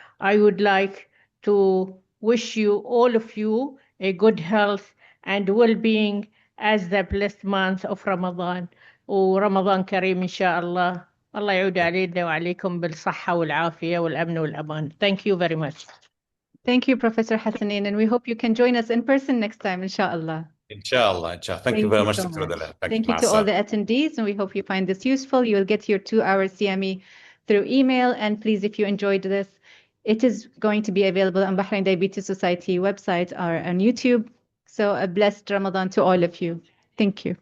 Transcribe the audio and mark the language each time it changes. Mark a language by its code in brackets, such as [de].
[en] I would like to wish you, all of you, a good health and well-being as the blessed month of Ramadan. [ar] ورمضان كريم إن شاء الله. الله يعود علينا وعليكم بالصحة والعافية والأمن والأمان. [en] Thank you very much. Thank you, Professor Hassanein, and we hope you can join us in person next time, inshallah. Inshallah. Thank you very much, so Dr. Adela. Thank you to all the attendees, and we hope you find this useful. You will get your 2-hour CME through email. And please, if you enjoyed this, it is going to be available on Bahrain Diabetes Society website or on YouTube. So a blessed Ramadan to all of you. Thank you.